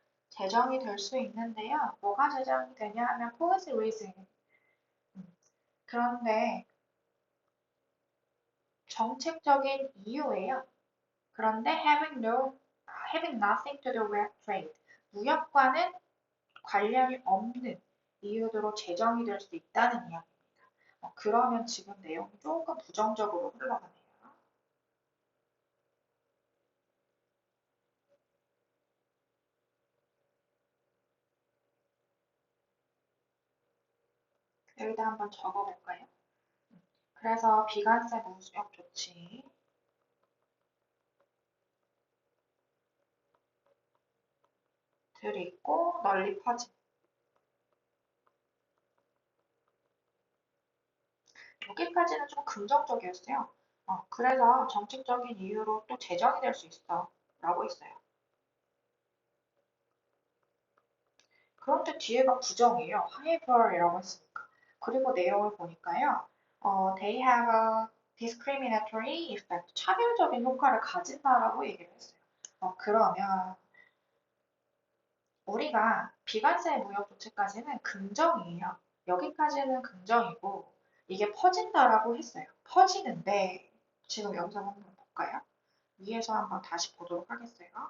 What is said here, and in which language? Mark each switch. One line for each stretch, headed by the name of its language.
Korean: 제정이 될 수 있는데요. 뭐가 제정이 되냐 하면
English: policy reason.
Korean: 그런데 정책적인 이유예요. 그런데
English: having nothing to do with trade.
Korean: 무역과는 관련이 없는 이유로 제정이 될 수 있다는 이야기입니다. 그러면 지금 내용이 조금 부정적으로 흘러가네요. 여기다 한번 적어볼까요? 그래서 비관세 무역 조치 들이 있고 널리 퍼짐. 여기까지는 좀 긍정적이었어요. 그래서 정책적인 이유로 또 제정이 될 수 있어 라고 했어요. 그런데 뒤에가 부정이에요. however이라고 했으니까. 그리고 내용을 보니까요.
English: they have a discriminatory effect.
Korean: 차별적인 효과를 가진다라고 얘기를 했어요. 그러면 우리가 비관세 무역 조치까지는 긍정이에요. 여기까지는 긍정이고 이게 퍼진다라고 했어요. 퍼지는데 지금 여기서 한번 볼까요? 위에서 한번 다시 보도록 하겠어요.